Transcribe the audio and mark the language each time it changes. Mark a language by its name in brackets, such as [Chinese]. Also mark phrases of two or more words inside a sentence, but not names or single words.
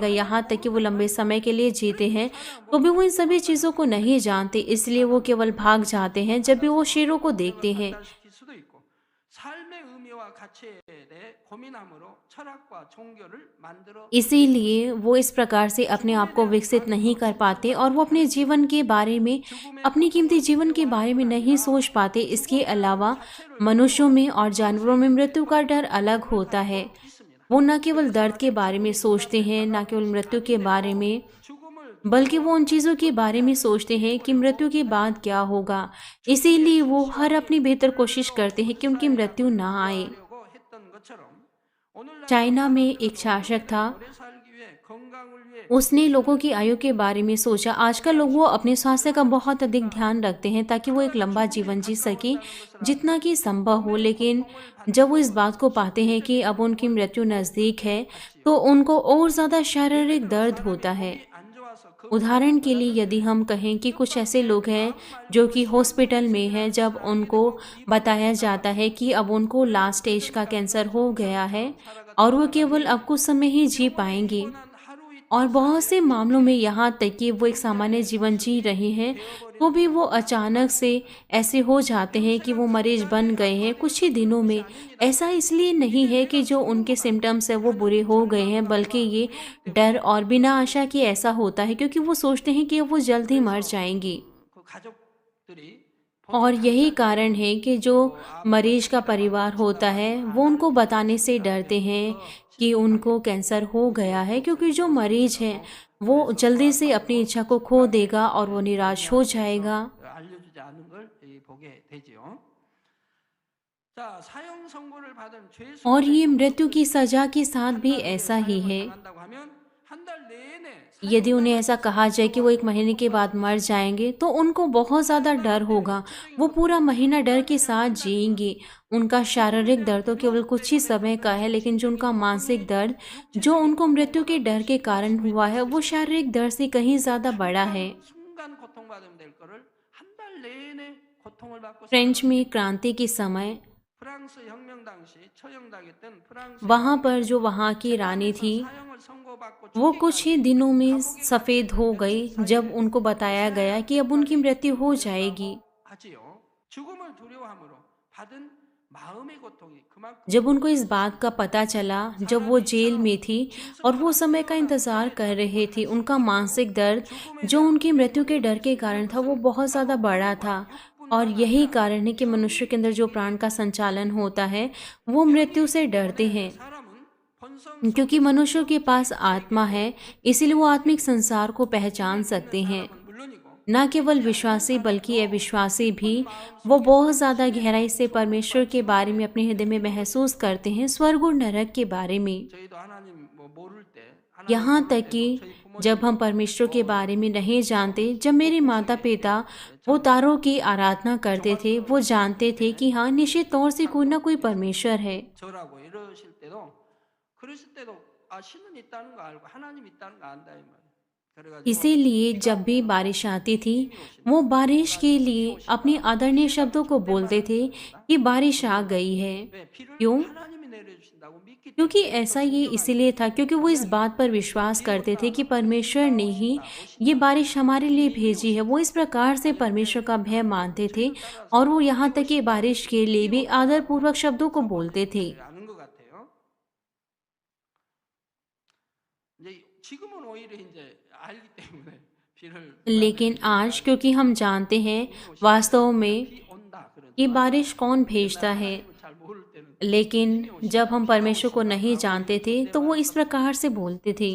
[Hindi] यहाँ तक कि वो लंबे समय के लिए जीते हैं तो भी वो इन सभी चीज़ों को नहीं जानते, इसलिए वो केवल भाग जाते हैं जब भी वो शेरों को देखते हैं। [Korean] 발달시킬 수도 있고 삶의 의미와 가치에 대해 고민함으로 철학과 종교를 만들어 [Hindi] इसीलिए वो इस प्रकार से अपने आप को विकसित नहीं कर पाते और वो अपने जीवन के बारे में, अपनी कीमती जीवन के बारे में नहीं सोच पाते। इसके अलावा मनुष्यों में और जानवरों में मृत्यु का डर अलग होता है। [Korean] 있습니다. [Hindi] वो न केवल दर्द के बारे में सोचते हैं, न केवल मृत्यु के बारे में, [Korean] 죽음을 [Hindi] बल्कि वो उन चीज़ों के बारे में सोचते हैं कि मृत्यु के बाद क्या होगा। इसीलिए वो हर अपनी बेहतर कोशिश करते हैं कि उनकी मृत्यु ना आए। [Korean] 하려고 했던 것처럼 오늘날 [Hindi] चाइना में एक शासक था, [Korean] 오래 살기 위해 건강을 위해 [Hindi] उसने लोगों की आयु के बारे में सोचा। आजकल लोग वो अपने स्वास्थ्य का बहुत अधिक ध्यान रखते हैं ताकि वो एक लंबा जीवन जी सके जितना कि संभव हो। लेकिन जब वो इस बात को पाते हैं कि अब उनकी मृत्यु नज़दीक है तो उनको और ज़्यादा शारीरिक दर्द होता है। [Korean] 안 좋아서 그 [Hindi] उदाहरण के लिए यदि हम कहें कि कुछ ऐसे लोग हैं जो कि हॉस्पिटल में हैं, जब उनको बताया जाता है कि अब उनको [English] last stage [Hindi] का कैंसर हो गया है और वो केवल अब कुछ समय ही जी पाएंगे, [Korean] 한 하루 이틀 [Hindi] और बहुत से मामलों में यहाँ तक कि वो एक सामान्य जीवन जी रहे हैं तो भी वो अचानक से ऐसे हो जाते हैं कि वो मरीज बन गए हैं कुछ ही दिनों में। ऐसा इसलिए नहीं है कि जो उनके सिम्टम्स है वो बुरे हो गए हैं, बल्कि ये डर और बिना आशा के ऐसा होता है क्योंकि वो सोचते हैं कि वो जल्द ही मर जाएंगी। [Korean] 그 가족들이 [Hindi] और यही कारण है कि जो मरीज का परिवार होता है वो उनको बताने से डरते हैं कि उनको कैंसर हो गया है, क्योंकि जो मरीज है वो जल्दी से अपनी इच्छा को खो देगा और वो निराश हो जाएगा। [Korean] 알려주지 않은 걸 보게 되지요. 자, 사형 선고를 받은 죄수 [Hindi] और ये मृत्यु की सजा के साथ भी ऐसा ही है। [Korean] 당한다고 하면 한 달 내내 [Hindi] यदि उन्हें ऐसा कहा जाए कि वो 1 महीने के बाद मर जाएंगे तो उनको बहुत ज़्यादा डर होगा। वो पूरा महीना डर के साथ जिएंगे। उनका शारीरिक दर्द तो केवल कुछ ही समय का है, लेकिन जो उनका मानसिक दर्द जो उनको मृत्यु के डर के कारण हुआ है वो शारीरिक दर्द से कहीं ज़्यादा बड़ा है। [Korean] 순간 고통받으면 될 거를 한 달 내내 고통을 받고 [Hindi] फ्रेंच में क्रांति के समय [Korean] 프랑스 혁명 당시 처형당했던 프랑스 [Hindi] वहाँ [Korean] 혁명 [Hindi] पर जो वहाँ की रानी [Korean] 재판에서 [Hindi] थी [Korean] 사형을 선고받고 [Hindi] वो कुछ ही [Korean] 죽기까지 [Hindi] दिनों में [Korean] 감옥에 [Hindi] सफ़ेद [Korean] 갇힌 [Hindi] हो [Korean] 며칠 [Hindi] गई जब [Korean] 사이에 [Hindi] उनको बताया गया कि अब उनकी [Korean] 생활 [Hindi] मृत्यु हो [Korean] 때까지 [Hindi] जाएगी। [Korean] 기록된다고 하지요. 죽음을 두려워함으로 받은 마음의 고통이 그만큼 [Hindi] जब उनको इस बात का पता चला, जब वो जेल में थी और वो समय का इंतज़ार कर रहे थे, उनका मानसिक दर्द जो उनकी मृत्यु के डर के कारण था वो बहुत ज़्यादा बड़ा था। और यही कारण है कि मनुष्य के अंदर जो प्राण का संचालन होता है वो मृत्यु से डरते हैं, [Korean] 사람은 본성 [Hindi] क्योंकि मनुष्यों के पास आत्मा है, इसीलिए वो आत्मिक संसार को पहचान सकते हैं। [Korean] 사람은 물론이고 [Hindi] न केवल विश्वासी बल्कि अविश्वासी भी वो बहुत ज़्यादा गहराई से परमेश्वर के बारे में अपने हृदय में महसूस करते हैं, स्वर्ग और नरक के बारे में। [Korean] 저희도 하나님 모를 때 하나님 [Hindi] यहाँ [Korean] 모를 [Hindi] तक [Korean] 때도 [Hindi] कि [Korean] 저희 [Hindi] जब हम परमेश्वर के बारे में नहीं जानते, जब मेरे माता पिता वो तारों की आराधना करते थे, वो जानते थे कि हाँ निश्चित तौर से कोई ना कोई परमेश्वर है। [Korean] 저라고 이러실 때도 그러실 때도 아 신은 있다는 거 알고 하나님 있다는 거 안다 이 말이에요. 그래가지고 [Hindi] इसीलिए जब भी बारिश आती थी वो बारिश के लिए अपने आदरणीय शब्दों को बोलते थे कि बारिश आ गई है। [Korean] 왜 비를 [Hindi] क्यों? [Korean] 하나님이 내려주신다고 믿기 [Hindi] क्योंकि [Korean] 때문에 [Hindi] ऐसा ये इसलिए था क्योंकि वो इस बात पर विश्वास करते थे कि परमेश्वर ने ही ये बारिश हमारे लिए भेजी है। वो इस प्रकार से परमेश्वर का भय मानते थे और वो यहाँ तक कि बारिश के लिए भी आदरपूर्वक शब्दों को बोलते थे। [Korean] 아는 것 같아요. 이제 지금은 오히려 이제 알기 때문에 비를 [Hindi] लेकिन आज क्योंकि हम जानते हैं वास्तव में [Korean] 비 온다 그런 [Hindi] कि बारिश कौन भेजता है, [Korean] 잘 모를 때는 [Hindi] लेकिन जब हम परमेश्वर को नहीं जानते थे तो वो इस प्रकार से बोलते थे।